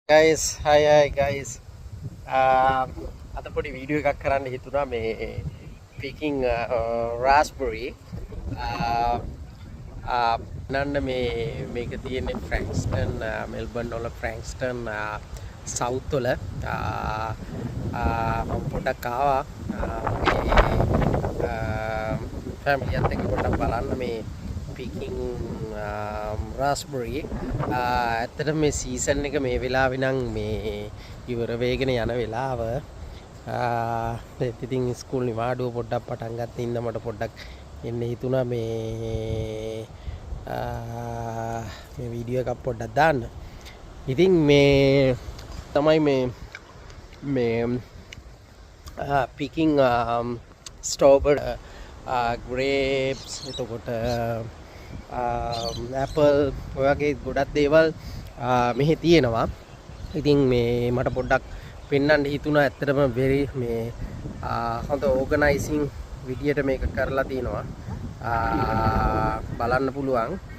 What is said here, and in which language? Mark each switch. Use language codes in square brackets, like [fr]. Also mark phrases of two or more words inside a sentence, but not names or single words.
[en] guys, hi guys. [si] අද පොඩි වීඩියෝ එකක් කරන්න හිතුණා මේ [en] picking raspberry. [si] නන්න මේක තියෙන්නේ Frankston Melbourne වල Frankston South වල මම පොඩක් ආවා family එකත් එක්ක පොඩක් බලන්න මේ [en] picking raspberry. [si] ඇත්තටම මේ සීසන් එක මේ වෙලාවේ නම් මේ ඉවර වෙගෙන යන වෙලාව. ඉතින් ස්කූල් නිවාඩුව පොඩ්ඩක් පටන් ගන්න ඉන්න මට පොඩ්ඩක් එන්න හිතුණා මේ වීඩියෝ එකක් පොඩ්ඩක් දාන්න. ඉතින් මේ තමයි මේ [en] picking strawberry grapes [si] එතකොට apple ඔය වගේ ගොඩක් දේවල් මෙහි තියෙනවා. ඉතින් මේ මට පොඩ්ඩක් පෙන්වන්න හිතුණා ඇත්තටම very මේ හොඳ ඕගනයිසිං විදියට මේක කරලා තිනවා. බලන්න පුළුවන්.